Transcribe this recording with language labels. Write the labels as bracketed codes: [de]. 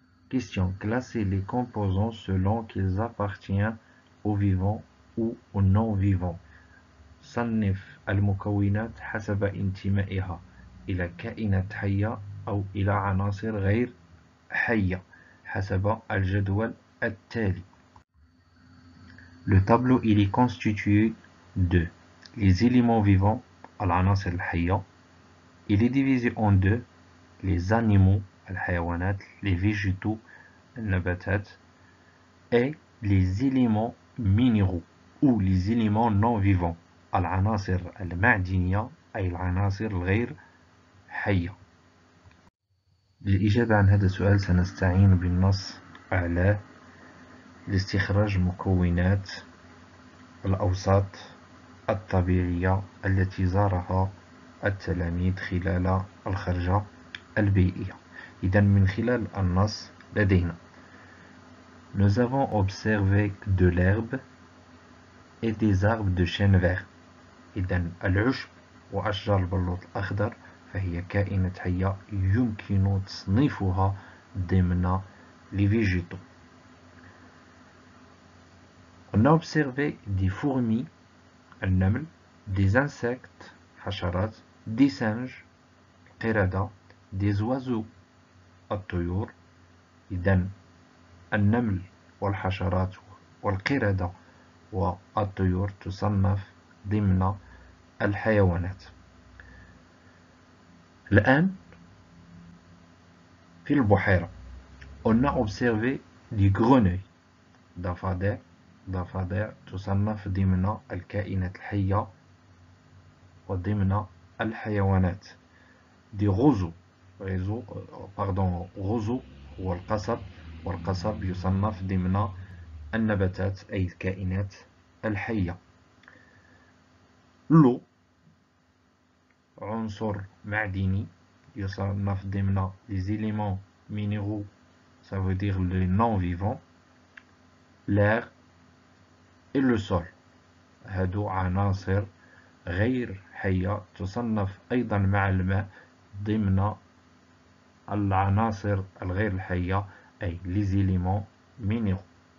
[fr] Question. Classer les composants selon qu'ils appartiennent aux vivants ou aux non-vivants. [ar] صنف المكونات حسب انتمائها إلى كائنات حية أو إلى عناصر غير حية حسب الجدول التالي. [fr] Le tableau il est constitué de les éléments vivants, [ar] العناصر الحية. [fr] Il est divisé en deux, les animaux, الحيوانات, les végétaux, النباتات, et les éléments minéraux ou les éléments non vivants. [ar] العناصر المعدنية أي العناصر الغير حية. للإجابة عن هذا السؤال سنستعين بالنص أعلاه لاستخراج مكونات الأوساط الطبيعية التي زارها التلاميذ خلال الخرجة البيئية. إذن من خلال النص لدينا [fr] Nous avons observé de l'herbe et des arbres de chêne vert. [ar] إذن العشب وأشجار البلوط الأخضر فهي كائنات حية يمكن تصنيفها ضمن [fr] les végétaux. On a observé des fourmis, النمل, des insectes, حشرات, des singes, القردة, des oiseaux, الطيور. [ar] إذن النمل والحشرات والقردة والطيور تصنف ضمن الحيوانات. الآن في البحيرة [fr] on a observé des grenouilles. [ar] ضفادع تصنف ضمن الكائنات الحية وضمن الحيوانات. [fr] des roseaux roseau [ar] هو القصب والقصب يصنف ضمن النباتات أي الكائنات الحية. [fr] l'eau [ar] عنصر معدني يصنف ضمن [fr] les éléments minéraux, ça veut dire les non-vivants. l'air et le sol [ar] هادو عناصر غير حية تصنف أيضا مع الماء ضمن العناصر الغير الحية أي [fr] les éléments minéraux.